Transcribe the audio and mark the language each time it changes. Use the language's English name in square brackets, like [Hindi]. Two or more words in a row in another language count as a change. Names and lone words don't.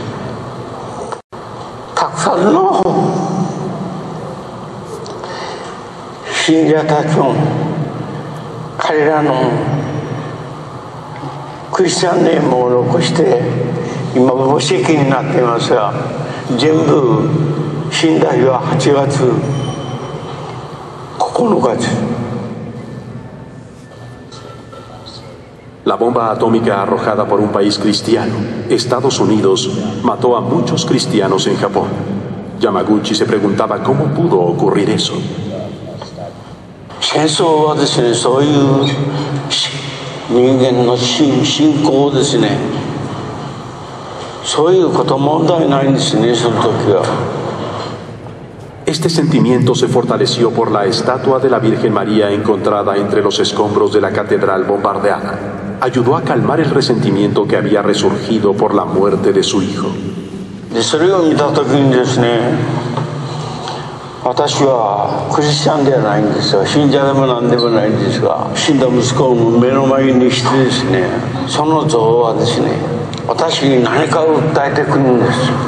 [Japanese] たくさんの信者たちも彼らのクリスチャンネームを残して今墓石になっていますが、全部死んだ日は8月9日です。 [Spanish] La bomba atómica arrojada por un país cristiano, Estados Unidos, mató a muchos cristianos en Japón. Yamaguchi se preguntaba cómo pudo ocurrir eso. [Japanese] 戦争はですね、そういう人間の信仰ですね、そういうこと問題ないんですね、その時は。 [Spanish] Este sentimiento se fortaleció por la estatua de la Virgen María encontrada entre los escombros de la catedral bombardeada. Ayudó a calmar el resentimiento que había resurgido por la muerte de su hijo. [Japanese] でそれを見た時にですね、私はクリスチャンではないんですよ。信者でも何でもないんですが、死んだ息子を目の前にしてですね、その像はですね、私に何かを訴えてくるんです。